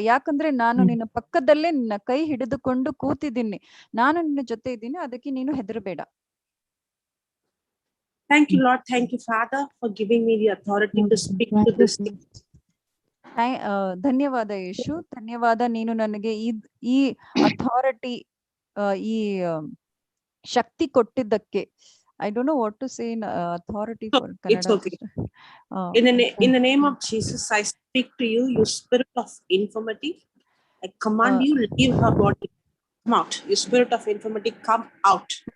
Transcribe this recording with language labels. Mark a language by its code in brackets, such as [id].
[kn] ಯಾಕಂದ್ರೆ ನಾನು ನಿನ್ನ ಪಕ್ಕದಲ್ಲೇ ನಿನ್ನ ಕೈ ಹಿಡಿದುಕೊಂಡು ಕೂತಿದ್ದೀನಿ, ನಾನು ನಿನ್ನ ಜೊತೆ ಇದ್ದೀನಿ. ಅದಕ್ಕೆ ನೀನು ಹೆದರಬೇಡ. [en] Thank you, Lord. Thank you, Father, for giving me the authority to speak to this. [kn] ಧನ್ಯವಾದ ಯೇಸು, ಧನ್ಯವಾದ. ನೀನು ನನಗೆ ಈ ಅಥಾರಿಟಿ, ಈ ಶಕ್ತಿ ಕೊಟ್ಟಿದ್ದಕ್ಕೆ. [en] I don't know what to say in authority for Kannada. It's okay. In the name of Jesus, I speak to you, you spirit of infirmity. I command you, leave her body. Come out. You spirit of infirmity, come out.